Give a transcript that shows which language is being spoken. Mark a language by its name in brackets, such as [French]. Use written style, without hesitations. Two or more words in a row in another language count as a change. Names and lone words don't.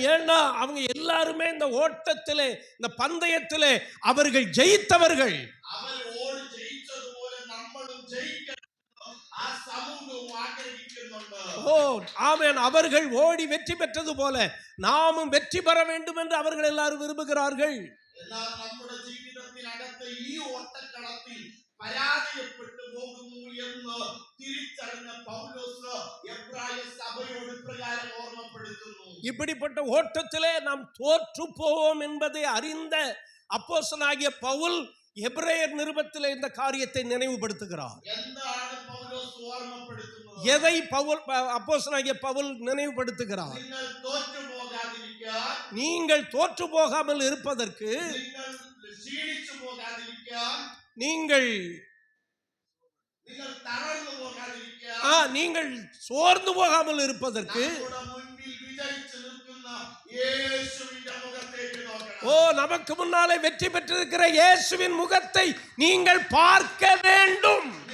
[Tamil] ஏன்னா அவங்க எல்லாருமே இந்த ஓட்டத்திலே, இந்த பந்தயத்திலே அவர்கள் ஜெயித்தவர்கள். ஆமென். அவர்கள் ஓடி வெற்றி பெற்றது போல நாமும் வெற்றி பெற வேண்டும் என்று அவர்கள் எல்லாரும் விரும்புகிறார்கள். [Malayalam] നമ്മുടെ ജീവിതത്തിനകത്ത് ഈ ഓട്ടക്കളത്തിൽ പരാജയപ്പെട്ടു പോകുന്നു എന്ന് തിരിച്ചറിഞ്ഞ പൗലോസ് എബ്രായ സഭയോട് പ്രകാരം ഓർമ്മപ്പെടുത്തുന്നു. [Tamil] இப்படிப்பட்ட ஓட்டத்திலே நாம் தோற்று போவோம் என்பதை அறிந்த அப்போஸ்தலனாகிய பவுல் எபிரேயர் நிருபத்திலே இந்த காரியத்தை நினைவுபடுத்துகிறார். [Malayalam] എന്താണ് പൗലോസ് ഓർമ്മപ്പെടുത്തുന്നത്? [Tamil] எதை பவுல் அப்போஸ்தலனாகிய பவுல் நினைவுபடுத்துகிறார்? நீங்கள் தோற்று போகாமல் இருப்பதற்கு, நீங்கள் சோர்ந்து போகாமல் இருப்பதற்கு நமக்கு முன்னாலே வெற்றி பெற்றிருக்கிற இயேசுவின் முகத்தை நீங்கள் பார்க்க வேண்டும்.